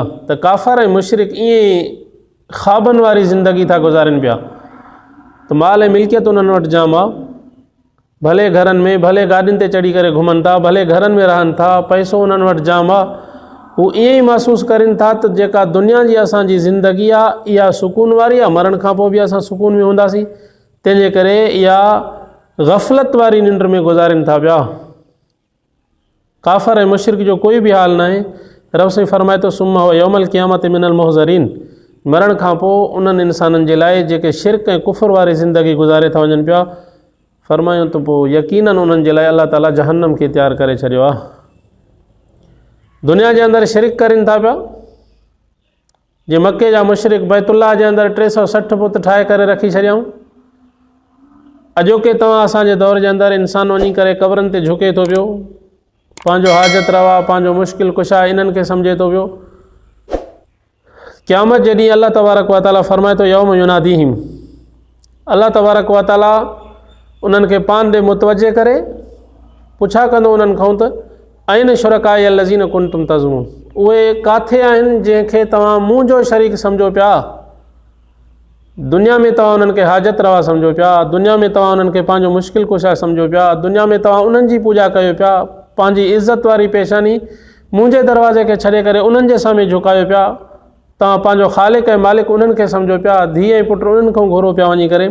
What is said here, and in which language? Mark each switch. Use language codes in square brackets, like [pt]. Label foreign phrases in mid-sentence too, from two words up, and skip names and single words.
[sd] त काफ़र ऐं मुशरिक ईअं ई ख़्वाबनि वारी ज़िंदगी था गुज़ारनि पिया, त माल ऐं मिल्कियत उन्हनि वटि जाम आहे, भले घरनि में, भले गाॾियुनि ते चढ़ी करे घुमनि था, भले घरनि में रहनि था, पैसो उन्हनि वटि जाम आहे, हू ईअं ई महसूसु करनि था त जेका दुनिया जी असांजी ज़िंदगी आहे इहा सुकून वारी आहे, मरण खां पोइ बि असां सुकून में हूंदासीं, तंहिंजे करे इहा ग़फ़लत वारी निंड में गुज़ारनि था पिया। काफ़र ऐं मुशरिक जो कोई बि हाल न आहे। रब साईं फरमाए थो [ar] ثم هو يوم القيامة من المحضرين, [sd] मरण खां पोइ उन्हनि इंसाननि जे लाइ जेके शिरक ऐं कुफ़र वारी ज़िंदगी गुज़ारे था वञनि पिया, फरमायूं त पोइ यकीनन उन्हनि जे लाइ अल्लाह ताला जहन्नम खे तयारु करे छॾियो आहे। दुनिया जे अंदरि शिरक करनि था पिया, जीअं मके जा मुशरिक बैतुल्लाह जे अंदरि 360 फुट ठाहे करे रखी छॾियऊं। अॼोके तव्हां असांजे दौर जे अंदरि इंसानु वञी करे क़बरनि ते झुके थो पियो, पंहिंजो हाजत रवा, पंहिंजो मुश्किल कुशा इन्हनि खे सम्झे थो पियो। क़यामत जे ॾींहुं [ar] الله تبارك وتعالى [sd] फरमाए थो [ar] يوم يناديهم, الله تبارك وتعالى [sd] उन्हनि खे पान ॾे मुतवजे करे पुछा कंदो उन्हनि खां त [ar] أين شركائي الذين كنتم تزعمون, [sd] उहे किथे आहिनि जंहिंखे तव्हां मुंहिंजो शरीक सम्झो पिया। दुनिया में तव्हां उन्हनि खे हाजत रवा सम्झो पिया, दुनिया में तव्हां उन्हनि खे पंहिंजो मुश्किल कुशा सम्झो पिया, दुनिया में तव्हां उन्हनि जी पूॼा कयो पिया, पंहिंजी इज़त वारी पेशानी मुंहिंजे दरवाज़े खे छॾे करे उन्हनि जे साम्हूं झुकायो पिया, तव्हां पंहिंजो ख़ालिक ऐं मालिक उन्हनि खे सम्झो पिया, धीउ ऐं पुट उन्हनि खां घुरो पिया वञी करे।